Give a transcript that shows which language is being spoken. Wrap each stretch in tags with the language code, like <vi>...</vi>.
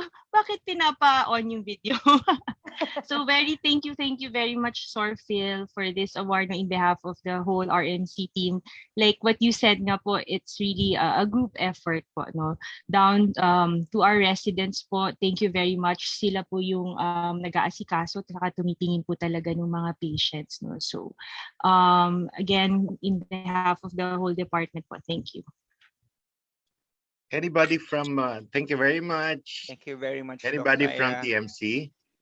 <tl>Bakit pinapa-on yung video?</tl> <en>So thank you very much, Sorphil, for this award in behalf of the whole RMC team. Like what you said nga po, it's really a group effort po, no? Down to our residents po, thank you very much.</en> <tl>Sila po yung nag-aasikaso at tumitingin po talaga ng mga patients, no?</tl> <en>So again, in behalf of the whole department po, thank you. Anybody from, thank you very much. Thank you very much, Doc Anybody Lyra. from TMC?</en>